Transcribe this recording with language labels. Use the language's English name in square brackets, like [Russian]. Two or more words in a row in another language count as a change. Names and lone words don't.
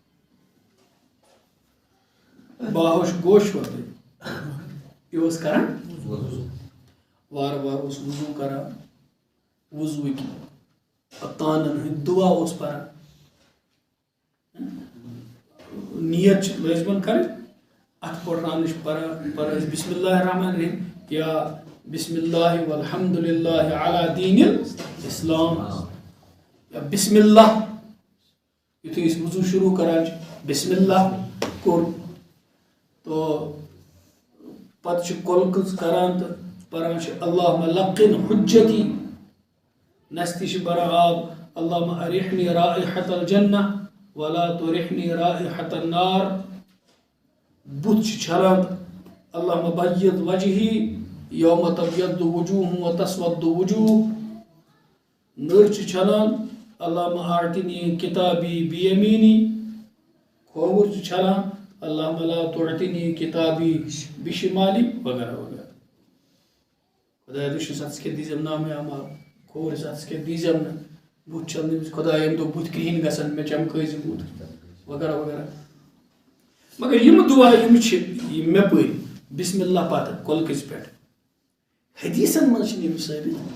[Kashmiri] باہوش گوش وۄتھٕے یہِ اوس کران وارٕ وارٕ اوس وضوٗ کران وضوٗکۍ تانن ہٕنٛدۍ دُعا اوس پران نیت چھِ لٲزمن کرٕنۍ اتھ پھٕٹراونٕچ پران [Arabic] بسم اللہ الرحمن الرحیم [Kashmiri] یا [Arabic] بسم اللہ والحمد للہ علی دین [Kashmiri] الاسلام یا [Arabic] بسم اللہ [Kashmiri] یُتھُے أسۍ وضوٗ شروٗع کران چھِ بسم اللہ کوٚر تو پتہٕ چھِ کۄلہٕ کران تہٕ پران چھِ [Arabic] اللہُمہ لقن حجتی [Kashmiri] نستہِ چھِ بران آب [Arabic] اللہُمہ ارحنی رائحة الجنہ ولا ترحنی رائحة النار [Kashmiri] بُتھ چھِ چھلان [Arabic] اللہُمہ بید وجہی یوم تبید وجوہ وتسود وجوہ [Kashmiri] نٔر چھِ چھلان [Arabic] اللہُمہ اعطنی کتابی بیمینی [Kashmiri] کھووُر چھِ چھلان [Arabic] اللہُمہ لا تعطنی کتابی بشمالی [Kashmiri] وغیرہ وغیرہ خدایا دُشمن ژٕ کیٛاہ دیٖزٮ۪م نامے اعمال کھوورِ ژٕ کیٛاہ دیٖزٮ۪م نہٕ بُتھ چھلنہٕ خۄدایا ییٚمہِ دۄہ بُتھِ کرٛہِنۍ گژھن مےٚ چمکٲیزِ بُتھ وغیرہ وغیرہ مگر یِم دُعا یِم چھِ یِم مےٚ پٔرۍ [Arabic] بسم اللہ [Kashmiri] پتہٕ کۄلہٕ کٔژِ پٮ۪ٹھ حدیٖثن منٛز چھِنہٕ یِم ثٲبت